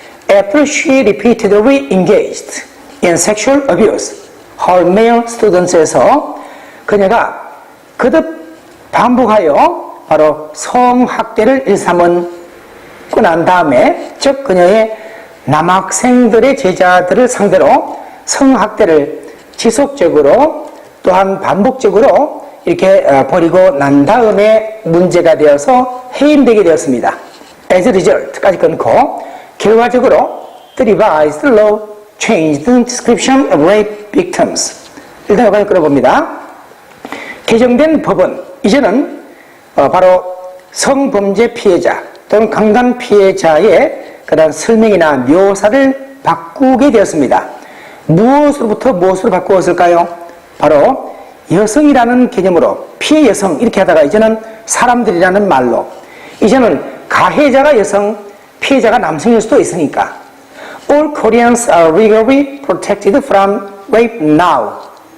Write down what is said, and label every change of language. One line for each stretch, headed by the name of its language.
English: After she repeatedly engaged in sexual abuse, her male students
Korean: 에서 그녀가 거듭 반복하여 바로 성학대를 일삼은 난 다음에, 즉 그녀의 남학생들의 제자들을 상대로 성학대를 지속적으로 또한 반복적으로 이렇게 벌이고 난 다음에 문제가 되어서 해임되게 되었습니다.
English: As a result
Korean: 까지 끊고 결과적으로
English: the revised law changed the description of rape victims.
Korean: 일단 여기까지 끌어봅니다. 개정된 법은 이제는 바로 성범죄 피해자 또는 강간 피해자의 그런 설명이나 묘사를 바꾸게 되었습니다. 무엇으로부터 무엇으로 바꾸었을까요? 바로 여성이라는 개념으로 피해 여성 이렇게 하다가 이제는 사람들이라는 말로, 이제는 가해자가 여성, 피해자가 남성일 수도 있으니까
English: All Koreans are legally protected from rape now.